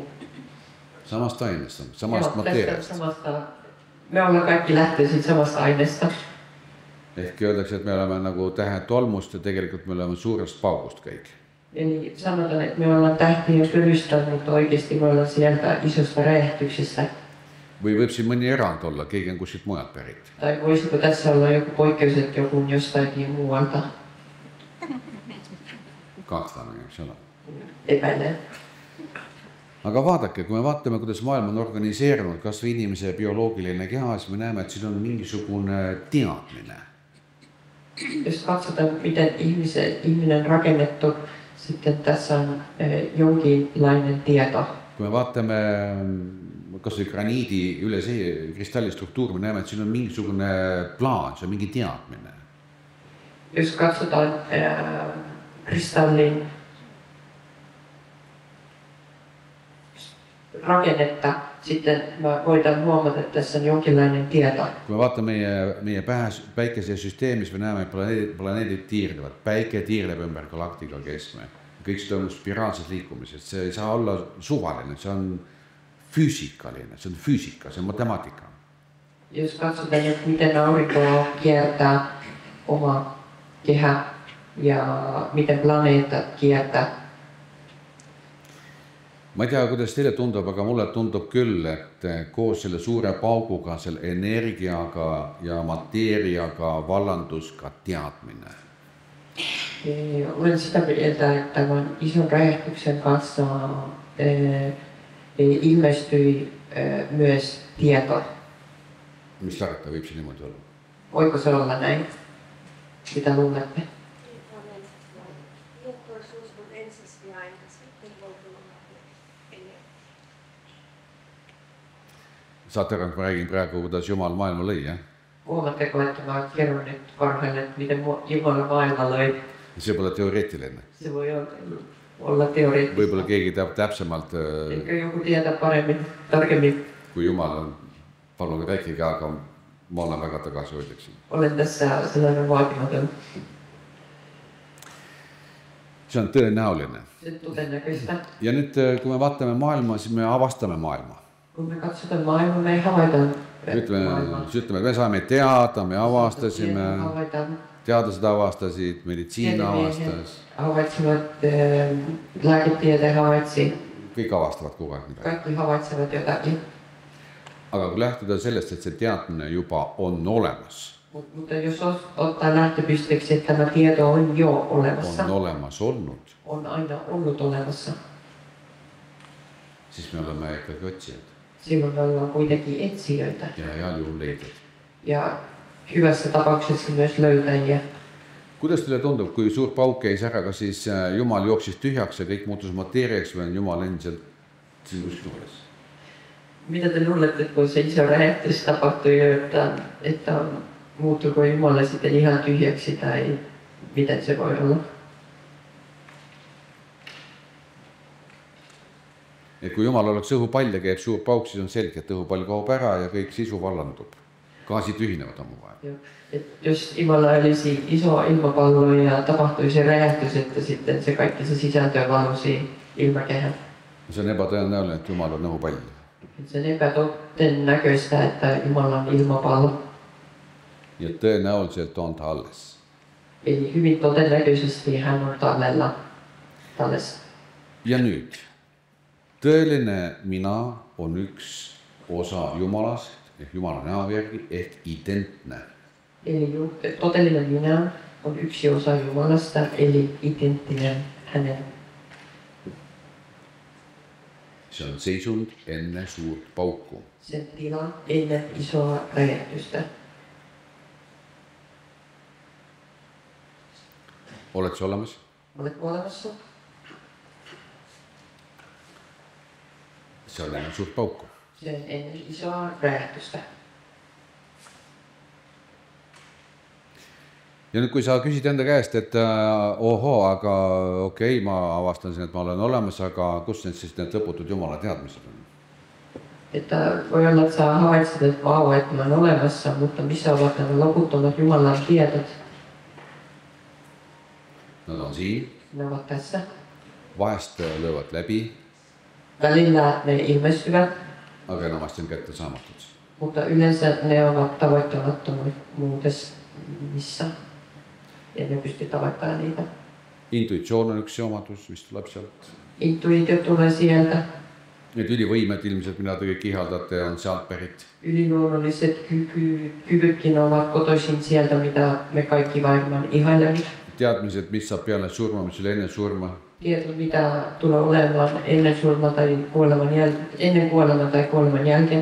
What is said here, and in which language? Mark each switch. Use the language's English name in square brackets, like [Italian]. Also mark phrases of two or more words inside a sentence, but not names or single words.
[Estonian] Samast ainest, samast mateeriast. [Finnish] Me ollaan kaikki lähtöisin samasta aineesta. [Estonian] Ehk öeldakse, et me oleme nagu tähed tolmust ja tegelikult me oleme suurest paugust kõik. [Finnish] Eli sanotaan, että me ollaan tähtien pölystä, mutta oikeasti me ollaan sieltä isosta räjähtyksestä. [Estonian] Või võib siin mõni erand olla, keegi on kuskilt mujalt pärit. [Finnish] Tai voisiko tässä olla joku poikkeus, että joku on jostakin muualta? [Estonian] Kahtlane, eks ole. [Finnish] Epäilen. [Estonian] Aga vaadake, kui me vaatame, kuidas maailm on organiseerunud, kas või inimese bioloogiline keha, siis me näeme, et siin on mingisugune teadmine. [Finnish] Jos katsotaan, miten ihminen on rakennettu, sitten tässä on jonkinlainen tieto. [Estonian] kui me vaatame kas või graniidi üle see kristallistruktuur, me näeme, et siin on mingisugune plaan, see on mingi teadmine. [Finnish] Jos katsotaan kristallin rakennetta, sitten voidaan huomata, että tässä on jonkinlainen tieto. [Estonian] Kui me vaatame meie päikese süsteemis, me näeme, et planeedid tiirlevad. Päike tiirleb ümber galaktika keskme. Kõik see toimub spiraalses liikumises. See ei saa olla suvaline, see on fyysikaline, see on fyysika, see on matemaatika. [Finnish] Jos katsotaan, että miten aurinko kiertää oma kehä ja miten planeetat kiertää. [Estonian] Ma ei tea, kuidas teile tundub, aga mulle tundub küll, et koos selle suure pauguga, selle energiaga ja mateeriaga vallandus ka teadmine. [Finnish] Olen sitä mieltä, että tämän ison räjähtyksen kanssa ilmestyi myös tieto. [Estonian] Mis tarvita võib see niimoodi olla? [Finnish] Voiko se olla näin? Mitä luulette? [Estonian] Saate aru, ma räägin praegu, kuidas Jumal maailma lõi, jah? [Finnish] Huomatteko, että mä kerron nyt varhain, että miten Jumala maailma lõi? [Estonian] See pole teoreetiline. [Finnish] Se voi olla teoreettista. [Estonian] Võib-olla keegi teab täpsemalt, [Finnish] Ehkä joku tietää paremmin, tarkemmin. [Estonian] kui Jumal on, palun rääkige, aga ma olen väga tagasihoidliksin. [Finnish] Olen tässä sellainen vaatimaton. [Estonian] See on tõenäoline. [Finnish] Se on todennäköistä. [Estonian] Ja nüüd, kui me vaatame maailma, siis me avastame maailma. [Finnish] Kun me katsotaan maailmaa, me havaitaan maailmaa. [Estonian] Ütleme, me saame teada, me avastasime, [Finnish] Havaitaan. [Estonian] teadlased avastasid, meditsiina avastas. [Finnish] Havaitsivat, lääketiede havaitsi. [Estonian] Kõik avastavad kogu aeg midagi. [Finnish] Kaikki havaitsevat jotakin. [Estonian] Aga kui lähtuda sellest, et see teadmine juba on olemas, [Finnish] Mutta jos ottaa lähtöpisteeksi, että tämä tieto on jo olemassa, [Estonian] on olemas olnud, [Finnish] on aina ollut olemassa, [Estonian] siis me oleme ikkagi otsijad [Finnish] silloin me ollaan kuitenkin etsijöitä [Estonian] ja heal juhul leidjad. [Finnish] ja hyvässä tapauksessa myös löytäjiä. [Estonian] Kuidas teile tundub, kui suur pauk käis ära, kas siis Jumal jooksis tühjaks ja kõik muutus mateeriaks või on Jumal endiselt siin kuskil juures? [Finnish] Mitä te luulette, kun se iso räjähtys tapahtui, että muuttuiko Jumala sitten ihan tyhjäksi tai miten se voi olla? [Estonian] Et kui Jumal oleks õhupall ja käib suur pauk, siis on selge, et õhupall kaob ära ja kõik sisu vallandub. Gaasid ühinevad omavahel. [Finnish] Jos Jumala olisi iso ilmapallo ja tapahtui se räjähtys, että sitten se kaikki se sisältö valusi ilmakehään. [Estonian] See on ebatõenäoline, et Jumal on õhupall. [Finnish] Se on epätodennäköistä, että Jumala on ilmapallo. [Estonian] Ja tõenäoliselt on ta alles. [Finnish] Eli hyvin todennäköisesti hän on tallessa. [Estonian] Ja nüüd, tõeline mina on üks osa Jumalast ehk Jumala näo järgi ehk identne. [Finnish] Eli todellinen minä on yksi osa Jumalasta, eli identtinen hänen. [Estonian] See on seisund enne suurt pauku. [Finnish] Sen tila ennen isoa räjähtystä. [Estonian] Oled sa olemas? [Finnish] Oletko olemassa? [Estonian] See on enne suurt pauku. [Finnish] Se on ennen isoa räjähtystä. [Estonian] Ja nüüd, kui sa küsid enda käest, et ohoo, aga okei, ma avastan siin, et ma olen olemas, aga kus siis need lõputud Jumala teadmised on? [Finnish] Että voi olla, että sä havaitset, että vau, että mä olen olemassa, mutta missä ovat nämä loputtomat Jumalan tiedot? [Estonian] Nad on siin, [Finnish] Ne ovat tässä. [Estonian] vahest löövad läbi, [Finnish] Välillä ne ilmestyvät, [Estonian] aga enamasti on kättesaamatud. [Finnish] mutta yleensä ne ovat tavoittamattomuudessa missä. Ja ne pystyy tavoittamaan niitä. [Estonian] Intuitsioon on üks omadus, mis tuleb sealt. [Finnish] Intuitio tulee sieltä. [Estonian] Need ülivõimed ilmselt, mida te kõik ihaldate, on sealt pärit. [Finnish] Yliluonnolliset kyvytkin ovat kotoisin sieltä, mitä me kaikki varmaan ihailemme. [Estonian] Teadmised, mis saab peale surma, mis oli enne surma. [Finnish] Tieto, mitä tulee olemaan ennen surma tai kuoleman jälkeen, ennen kuoleman tai kuoleman jälkeen.